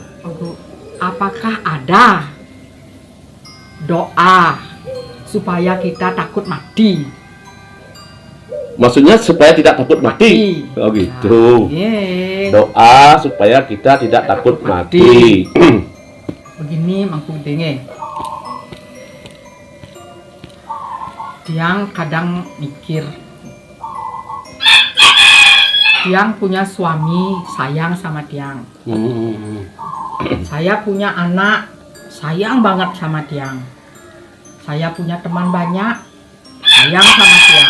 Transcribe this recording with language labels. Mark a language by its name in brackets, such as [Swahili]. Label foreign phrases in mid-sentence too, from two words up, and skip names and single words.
[Indonesian] Apakah ada doa supaya kita takut mati? Maksudnya supaya tidak takut mati. Oh gitu. Iya. Doa supaya kita tidak takut mati. Begini mangku denge. Tiang kadang mikir, Tiang punya suami sayang sama Tiang. Saya punya anak sayang banget sama Tiang. Saya punya teman banyak sayang sama Tiang.